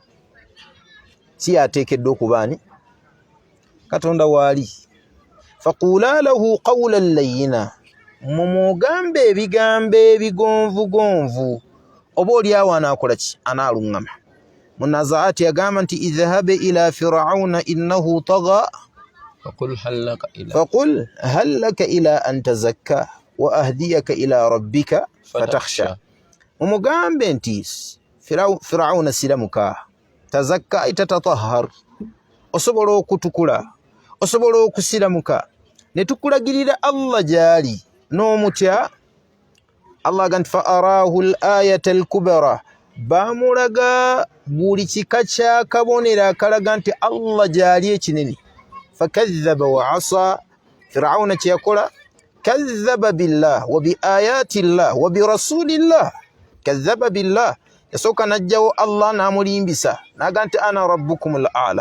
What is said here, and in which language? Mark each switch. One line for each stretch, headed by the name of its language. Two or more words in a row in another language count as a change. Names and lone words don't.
Ganda: Si yateekeddwa okubaani Katonda waali.
Arabic: فقولا له قولا لينا,
Ganda: mumugambe ebigambo ebigonvugonvu, oba oliawo anaakola ki? Anaaluŋŋama. Munazaati yagamba nti
Arabic: اذهب إلى فرعون إنه طغى فقل هل لك إلى أن تزكى وأهديك إلى ربك فتخشى.
Ganda: Mumugambe nti Firawuna siramuka,
Arabic: تزكى أي تتطهر,
Ganda: osobola okutukula, osobola okusiramuka, ne tukulagirira Allah gyali n'omutya. Allah agamba
Arabic: فأراه الآية الكبرى,
Ganda: baamulaga buli kika ky'akabonero akalaga nti Allah gyali ekinene.
Arabic: فكذب وعصى,
Ganda: Firawuna kye yakola,
Arabic: كذب بالله وبآيات الله وبرسول الله. كذب بالله,
Ganda: yasooka n'ajjawo Allah n'amulimbisa n'agamba nti
Arabic: أنا ربكم الأعلى.